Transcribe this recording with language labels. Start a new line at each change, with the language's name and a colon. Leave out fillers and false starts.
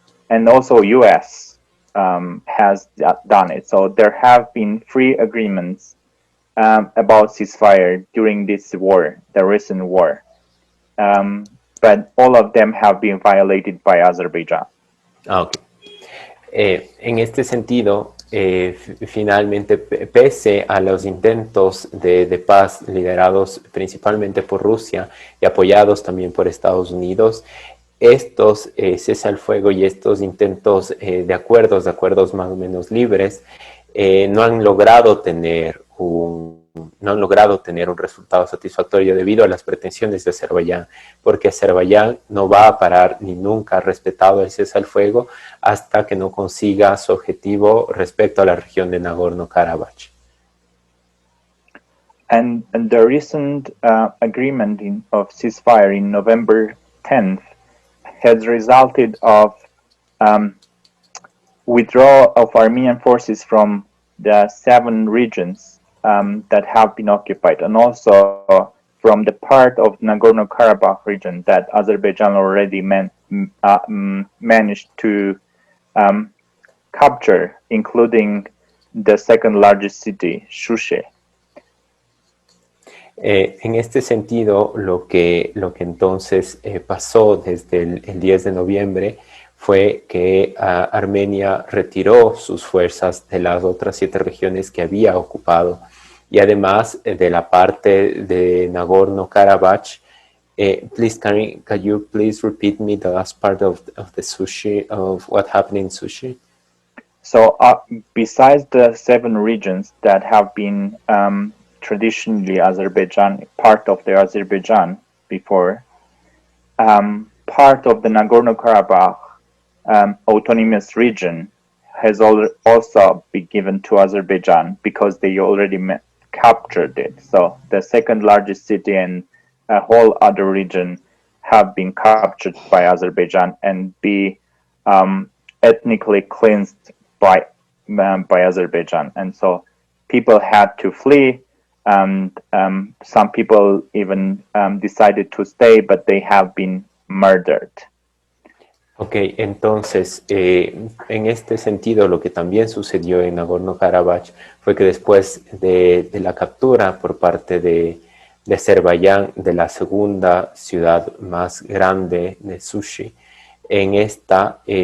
English: And also US has done it. So there have been 3 agreements about ceasefire during this war, the recent war. But all of them have been violated by Azerbaijan. Okay.
Spanish: En este sentido, finalmente, pese a los intentos de paz liderados principalmente por Rusia y apoyados también por Estados Unidos, estos cese al fuego y estos intentos de acuerdos más o menos libres, no han logrado tener un resultado satisfactorio debido a las pretensiones de Azerbaiyán, porque Azerbaiyán no va a parar ni nunca ha respetado el cese al fuego hasta que no consiga su objetivo respecto a la región de Nagorno Karabaj.
English: And the recent agreement of ceasefire in November 10th has resulted of withdrawal of Armenian forces from the 7 regions that have been occupied, and also from the part of Nagorno-Karabakh region that Azerbaijan already managed to capture, including the second largest city, Shushe.
Spanish: En este sentido, lo que entonces pasó desde el 10 de noviembre fue que Armenia retiró sus fuerzas de las otras 7 regiones que había ocupado, y además de la parte de Nagorno Karabaj.
English: Please, Karen, can you please repeat me the last part of the Sushi, of what happened in Sushi? So besides the 7 regions that have been traditionally Azerbaijan, part of the Azerbaijan before, part of the Nagorno-Karabakh autonomous region has also been given to Azerbaijan because they already captured it. So the second largest city and a whole other region have been captured by Azerbaijan and be ethnically cleansed by Azerbaijan. And so people had to flee, and some people even decided to stay, but they have been murdered.
Spanish: Ok, entonces, en este sentido, lo que también sucedió en Nagorno-Karabaj fue que después de la captura por parte de Azerbaiyán de la segunda ciudad más grande de Sushi, en esta